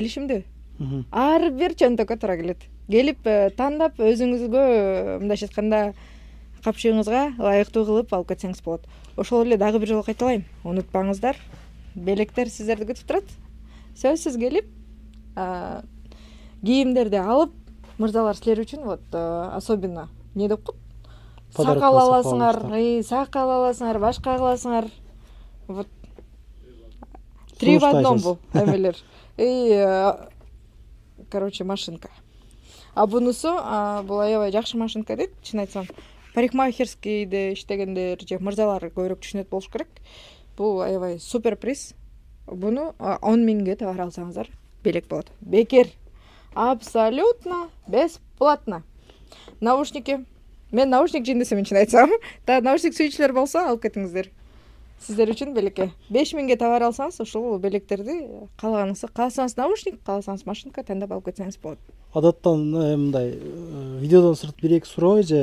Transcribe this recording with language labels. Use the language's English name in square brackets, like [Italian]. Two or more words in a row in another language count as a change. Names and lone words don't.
[Kyrgyz] Ар бир чөнтөккө туура келет. келип тандап өзүңүзгө мындайча айтканда капчыгыңызга ылайыктуу кылып алып кетсеңиз болот. Ошол эле дагы бир жолу кайталайм, унутпаңыздар, белектер сиздерди күтүп турат. Сөзсүз келип кийимдерди алып, мырзалар силер үчүн [Russian] вот особенно [Kyrgyz] не деп коет, сакал аласыңар, сакал аласыңар, башка кыласыңар. [Russian] Вот 3 в 1 [Kyrgyz] бул эмелер. Короче, машинка. А бунусу бул аябай жакшы машинка дейт, чын айтсам. Парикмахерскийде иштегендер же мырзалар көбүрөөк түшүнөт болуш керек. Бул аябай супер приз. Буну 10 000 товар алсаңыздар белек болот. Бекер. [Russian] Абсолютно бесплатно. [Kyrgyz] Наушники. Мен наушник жин десем, чын айтсам. Та наушник сүйүүчүлөр болсо алып кетиңиздер. Сиздер үчүн белекке 5 000 товар алсаңыз, ошол белектерди кааласаңыз наушник, кааласаңыз машинка тандап алып кетсеңиз болот. Адаттан мындай видеодон сырт 1-2 суроо же.